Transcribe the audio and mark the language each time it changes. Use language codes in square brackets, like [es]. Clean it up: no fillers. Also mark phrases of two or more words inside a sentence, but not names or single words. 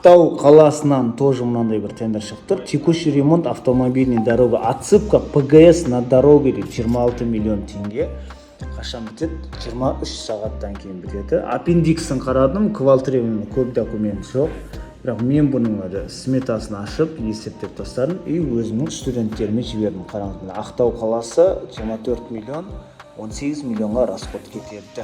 [kk] Ақтау қаласынан тоже мынандай бір тендер шықты. [ru] Текущий ремонт автомобильной дороги. Отсыпка ПГС на дороге [kk] деп 26 миллион теңге. Қашан бітеді? 23 сағаттан кейін бітеді. Аппендиксін қарадым, квалтревный көп документ жоқ. Бірақ мен бұның сметасын ашып, есептеп тастадым и өзімнің студенттеріме жібердім. Қараңыз, Ақтау қаласы 24 миллион 18 миллионға расход кетеді.